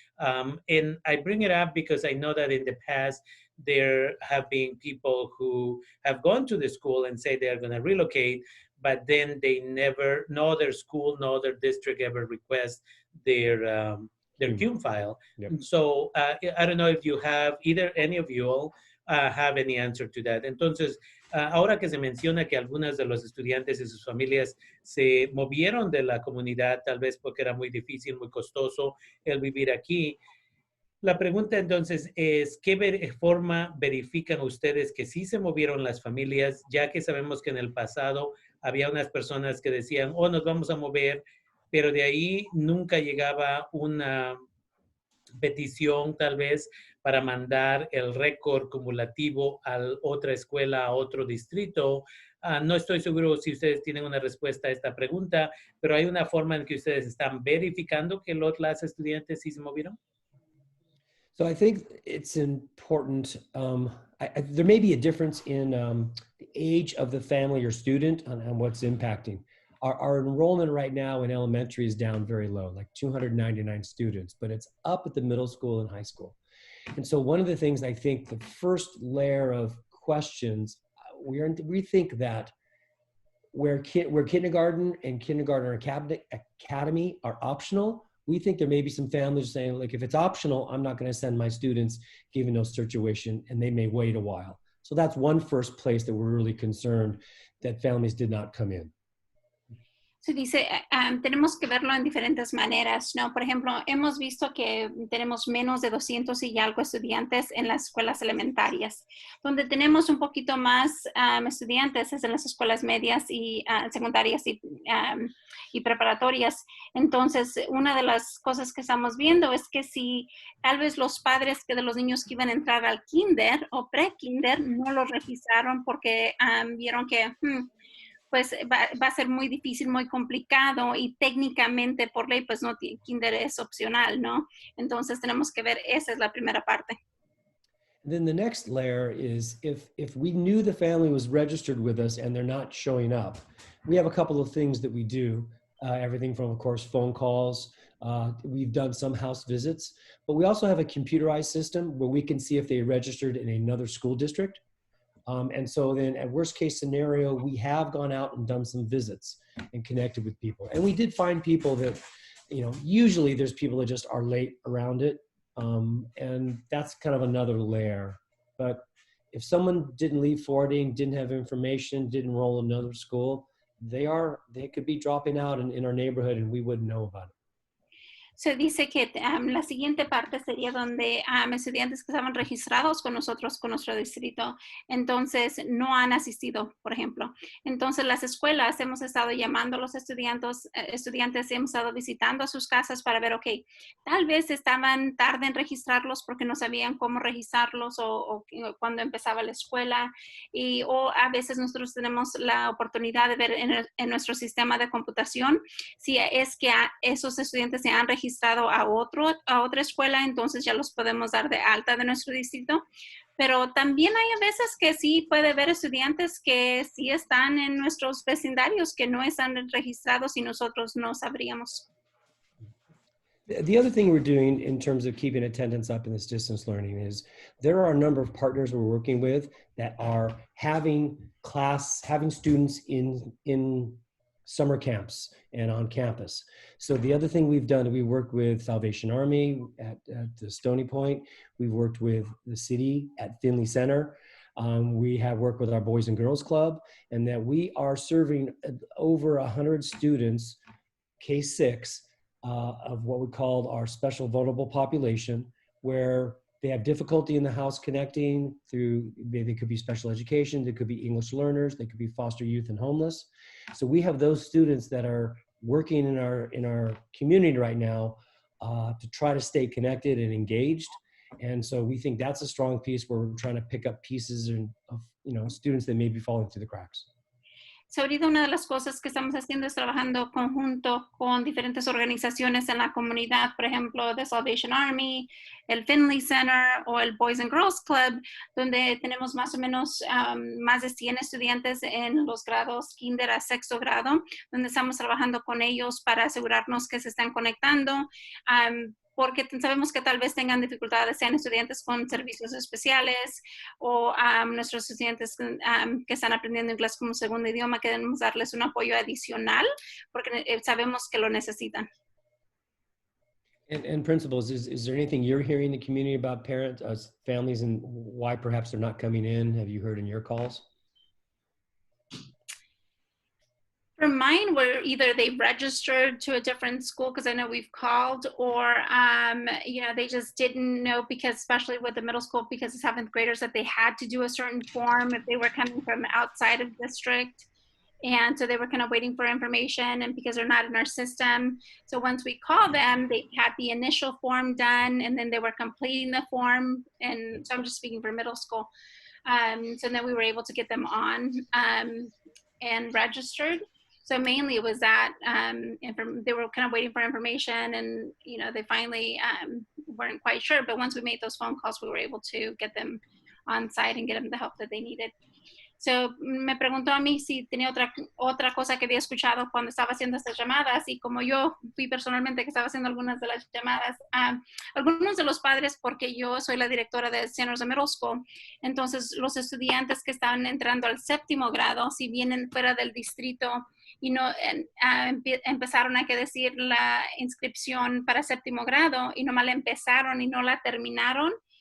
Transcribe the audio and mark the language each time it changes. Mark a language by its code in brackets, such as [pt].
[en] And I bring it up because I know that in the past, there have been people who have gone to the school and say they're going to relocate, but then they never, no other school, no other district ever request their CUME file. Yep. So I don't know if you have, either any of you all have any answer to that. [es] Entonces, ahora que se menciona que algunas de los estudiantes y sus familias se movieron de la comunidad, tal vez porque era muy difícil, muy costoso el vivir aquí, la pregunta entonces es, ¿qué forma verifican ustedes que sí se movieron las familias, ya que sabemos que en el pasado había unas personas que decían, oh, nos vamos a mover, pero de ahí nunca llegaba una petición tal vez para mandar el récord cumulativo a otra escuela, a otro distrito? No estoy seguro si ustedes tienen una respuesta a esta pregunta, pero ¿hay una forma en que ustedes están verificando que las estudiantes sí se movieron? [en] So I think it's important, there may be a difference in the age of the family or student on what's impacting. Our enrollment right now in elementary is down very low, like 299 students, but it's up at the middle school and high school. And so one of the things I think the first layer of questions, we think that where kindergarten and kindergarten academy are optional, we think there may be some families saying, like, if it's optional, I'm not going to send my students given those situation, and they may wait a while. So that's one first place that we're really concerned that families did not come in. [es] Se dice, tenemos que verlo en diferentes maneras, ¿no? Por ejemplo, hemos visto que tenemos menos de 200 y algo estudiantes en las escuelas elementarias. Donde tenemos un poquito más estudiantes es en las escuelas medias y secundarias y preparatorias. Entonces, una de las cosas que estamos viendo es que si tal vez los padres de los niños que iban a entrar al kinder o pre-kinder no los registraron porque vieron que pues va a ser muy difícil, muy complicado y técnicamente por ley, pues no, kinder es opcional, ¿no? Entonces tenemos que ver, esa es la primera parte. [en] Then the next layer is if we knew the family was registered with us and they're not showing up, we have a couple of things that we do. Everything from, of course, phone calls. We've done some house visits, but we also have a computerized system where we can see if they registered in another school district. And so then at worst case scenario, we have gone out and done some visits and connected with people. And we did find people that, you know, usually there's people that just are late around it. And that's kind of another layer. But if someone didn't leave forwarding, didn't have information, didn't enroll in another school, they could be dropping out in our neighborhood and we wouldn't know about it. [es] Se dice que la siguiente parte sería donde estudiantes que estaban registrados con nosotros, con nuestro distrito, entonces no han asistido, por ejemplo. Entonces las escuelas hemos estado llamando a los estudiantes, hemos estado visitando a sus casas para ver, ok, tal vez estaban tarde en registrarlos porque no sabían cómo registrarlos o cuando empezaba la escuela o a veces nosotros tenemos la oportunidad de ver en nuestro sistema de computación si es que esos estudiantes se han registrado a otra escuela, entonces ya los podemos dar de alta de nuestro distrito. Pero también hay a veces que sí puede haber estudiantes que sí están en nuestros vecindarios, que no están registrados y nosotros no sabríamos. [en] The other thing we're doing in terms of keeping attendance up in this distance learning is there are a number of partners we're working with that are having students in summer camps and on campus. So the other thing we've done, we worked with Salvation Army at the Stony Point. We've worked with the city at Finley Center. We have worked with our Boys and Girls Club, and that we are serving over 100 students, K-6, of what we call our special vulnerable population, where they have difficulty in the house connecting through, they could be special education, they could be English learners, they could be foster youth and homeless. So we have those students that are working in our community right now to try to stay connected and engaged. And so we think that's a strong piece where we're trying to pick up pieces of students that may be falling through the cracks. [es] So, ahorita una de las cosas que estamos haciendo es trabajando conjunto con diferentes organizaciones en la comunidad, por ejemplo, The Salvation Army, el Finley Center o el Boys and Girls Club, donde tenemos más o menos más de 100 estudiantes en los grados kinder a sexto grado, donde estamos trabajando con ellos para asegurarnos que se están conectando. Porque sabemos que tal vez tengan dificultades, sean estudiantes con servicios especiales o nuestros estudiantes que están aprendiendo inglés como segundo idioma, queremos darles un apoyo adicional porque sabemos que lo necesitan. [en] And principals, is there anything you're hearing in the community about parents, families, and why perhaps they're not coming in? Have you heard in your calls? For mine, where either they registered to a different school, because I know we've called, or they just didn't know, because especially with the middle school, because the 7th graders, that they had to do a certain form if they were coming from outside of district. And so they were kind of waiting for information, and because they're not in our system. So once we call them, they had the initial form done, and then they were completing the form. And so I'm just speaking for middle school. So then we were able to get them on and registered. So mainly it was that they were kind of waiting for information, and they finally weren't quite sure. But once we made those phone calls, we were able to get them on site and get them the help that they needed. [es] So me preguntó a mí si tenía otra cosa que había escuchado cuando estaba haciendo estas llamadas, y como yo fui personalmente que estaba haciendo algunas de las llamadas, algunos de los padres, porque yo soy la directora de Santa Rosa Middle School, entonces los estudiantes que estaban entrando al 7º grado, si vienen fuera del distrito y no empezaron a que decir la inscripción para 7º grado y nomás la empezaron y no la terminaron,